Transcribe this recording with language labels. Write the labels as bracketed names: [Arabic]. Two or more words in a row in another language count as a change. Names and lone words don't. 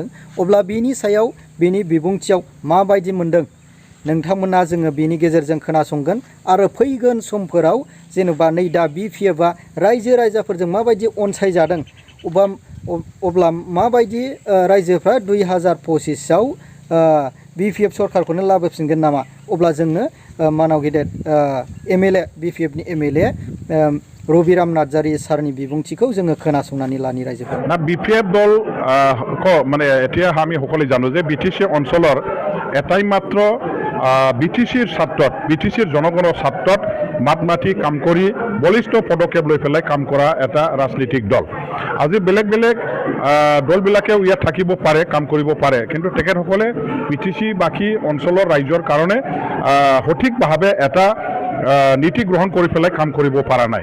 [Bodo] अब्ला बेनि सायाव बेनि बिबुंथियाव माबायदि मोनदों नोंथांमोना जोङो बेनि गेजेरजों खोनासंगोन आरो फैगोन समफोराव जेनेबा नै दा बिपिएफआ रायजो राजाफोरजों माबायदि अनसायजादों अब्ला माबायदि रायजोफ्रा 2025आव बिपिएफ सरकारखौनो लाबोफिनगोन नामा? अब्ला जोङो मानाव गेदेर एमएलए बिपिएफनि एमएलए रबिराम नार्जारी सारनि बिबुंथिखौ जोङो खोनासंनानै लानि रायजोफोर। [Assamese] ना বিপিএফ দল মানে এতিয়া আমি সকলোৱে জানো যে বিটিসি অঞ্চলৰ এটাই মাত্ৰ বিটিসিৰ স্বাৰ্থত বিটিসিৰ জনগণৰ স্বাৰ্থত মাত মাতি কাম কৰি বলিষ্ঠ পদক্ষেপ লৈ পেলাই কাম কৰা এটা ৰাজনৈতিক দল। আজি বেলেগ বেলেগ দলবিলাকেও ইয়াত থাকিব পাৰে, কাম কৰিব পাৰে, কিন্তু তেখেতসকলে বিটিসি বাকী অঞ্চলৰ ৰাইজৰ কাৰণে সঠিকভাৱে এটা নীতি গ্ৰহণ কৰি পেলাই কাম কৰিব পৰা নাই।